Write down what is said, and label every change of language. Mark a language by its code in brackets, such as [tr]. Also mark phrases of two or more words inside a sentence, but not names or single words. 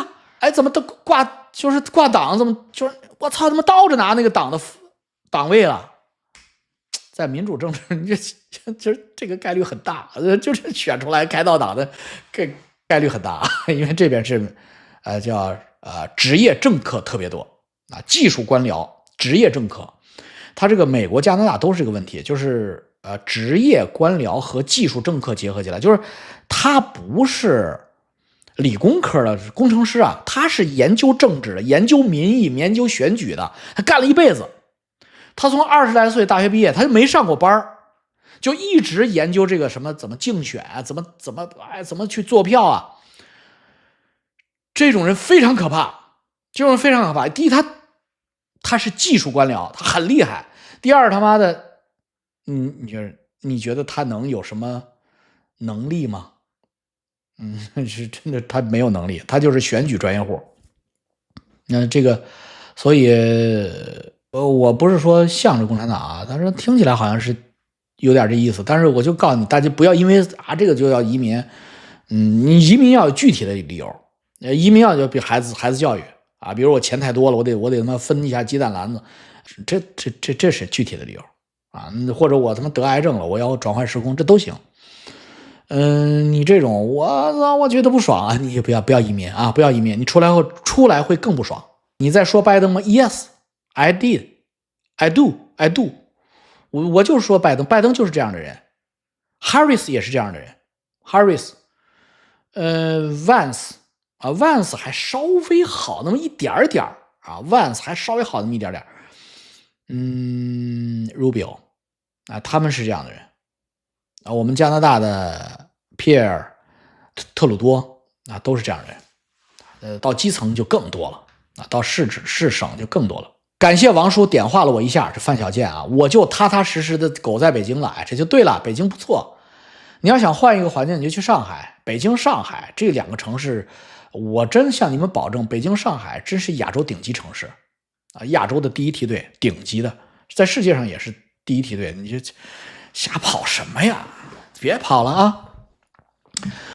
[zh] 哎，怎麼都掛黨，怎麼就是我操，他媽倒着拿那個黨的黨位了？在民主政治，你就是這個概率很大，就是選出來開倒黨的概率很大，因為這邊是叫職業政客特別多啊，技術官僚、職業政客，他這個美國、加拿大都是這個問題，就是職業官僚和技術政客結合起來，就是他不是理工科的工程師啊，他是研究政治的、研究民意、研究選舉的，他幹了一輩子。他從20來歲大學畢業，他就沒上過班，就一直研究這個什麼怎麼競選啊，怎麼去做票啊。這種人非常可怕，這種人非常可怕。第一，他是技術官僚，他很厲害。第二，他媽的，你覺得他能有什麼能力嗎？是真的，他沒有能力，他就是選舉專業戶。那這個，所以。我不是說向着共產黨啊，但是聽起來好像是有點這意思。但是我就告訴你，大家不要因為這個就要移民，你移民要有具體的理由，移民要就比孩子教育啊，比如我錢太多了，我得他媽分一下雞蛋籃子，這是具體的理由啊，或者我他媽得癌症了，我要轉換時空，這都行。你這種我覺得不爽啊，你也不要移民啊，不要移民，你出來會更不爽。你在說拜登嗎 ？ [en] Yes。I do， [zh] 我就是說拜登就是這樣的人 ，Harris 也是這樣的人 ，Harris， Vance 啊 ，Vance 還稍微好那麼一點點啊 ，Vance 還稍微好那麼一點點，Rubio 啊，他們是這樣的人啊，我們加拿大的皮爾特魯多啊，都是這樣的人，到基層就更多了啊，到市省就更多了。感謝王叔點化了我一下，這范小賤啊，我就踏踏實實的苟在北京了，這就對了，北京不錯。你要想換一個環境，你就去上海、北京、上海這兩個城市，我真向你們保證，北京、上海真是亞洲頂級城市啊，亞洲的第一梯隊，頂級的，在世界上也是第一梯隊，你就瞎跑什麼呀？別跑了啊！